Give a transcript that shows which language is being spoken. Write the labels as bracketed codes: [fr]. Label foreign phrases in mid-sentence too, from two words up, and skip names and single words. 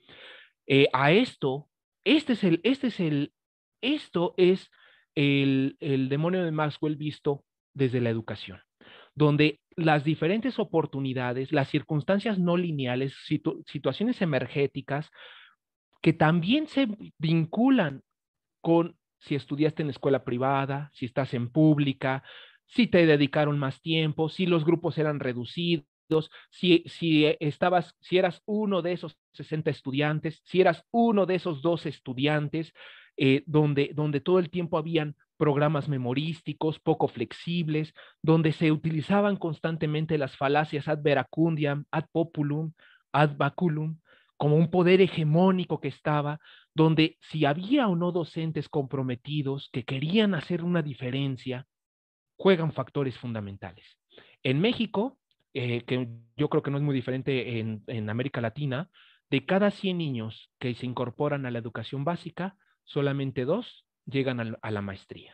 [es] A esto, esto es el demonio de Maxwell visto desde la educación, donde las diferentes oportunidades, las circunstancias no lineales, situaciones emergéticas que también se vinculan con si estudiaste en escuela privada, si estás en pública, si te dedicaron más tiempo, si los grupos eran reducidos, si eras uno de esos 60 estudiantes, si eras uno de esos 2 estudiantes, donde todo el tiempo habían programas memorísticos poco flexibles, donde se utilizaban constantemente las falacias [la] ad veracundiam, ad populum, ad baculum, [es] como un poder hegemónico que estaba, donde si había o no docentes comprometidos que querían hacer una diferencia, juegan factores fundamentales. En México, que yo creo que no es muy diferente en América Latina, de cada 100 niños que se incorporan a la educación básica, solamente 2 llegan a la maestría.